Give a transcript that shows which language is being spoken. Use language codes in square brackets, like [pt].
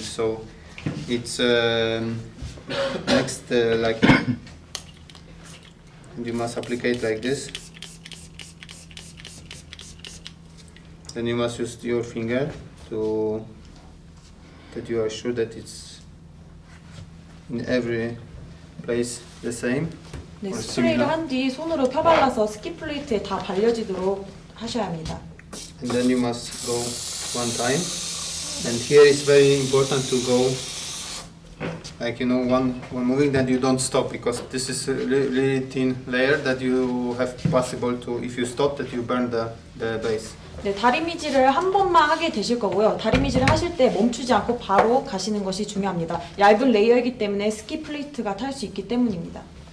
[en] So it's next like you must apply it like this. Then you must use your finger to that you are sure that it's in every place the same. [ko] 네, [en] or [ko] 스프레이를 [en] similar. [ko] 한 뒤 손으로 펴발라서 스키 플레이트에 다 발려지도록 하셔야 합니다. [en] And then you must go one time. And here it's very important to go like one moving, that you don't stop, because this is a really thin layer that you have possible to, if you stop, that you burn the base. [ko] 네, 다리미질을 한 번만 하게 되실 거고요. 다리미질을 하실 때 멈추지 않고 바로 가시는 것이 중요합니다. 얇은 레이어이기 때문에 스키 플레이트가 탈 수 있기 때문입니다.